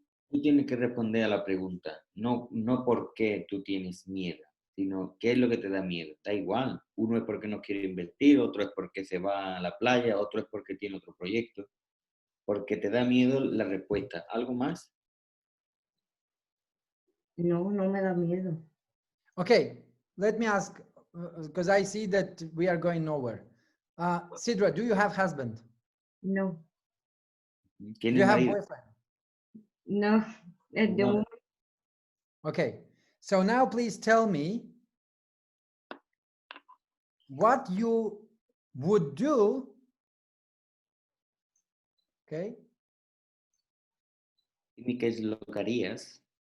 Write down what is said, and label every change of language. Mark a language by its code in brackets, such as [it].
[es] Tú tienes que responder a la pregunta, no por qué tú tienes miedo, sino qué es lo que te da miedo. Da igual, uno es porque no quiere invertir, otro es porque se va a la playa, otro es porque tiene otro proyecto. Porque te da miedo la respuesta. ¿Algo más? No, no me da miedo. [en] Okay, let me ask, because I see that we are going nowhere. Sidra, do you have husband? [es] No, [en] Do [es] ¿Tienes [en] you have [es] marido? [en] boyfriend? [es] no. De No. momento [en] Okay, so now please tell me what you would do, okay, [es] Dime qué es lo que harías.